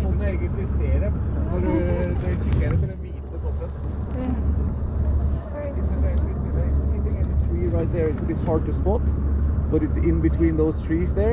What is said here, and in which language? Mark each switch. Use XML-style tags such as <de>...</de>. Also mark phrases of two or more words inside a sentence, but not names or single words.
<no>egentlig se dem når du kikker på den hvite toppen.</no> <en>Sitting in a tree right there, it's a bit hard to spot, but it's in between those trees there.</en>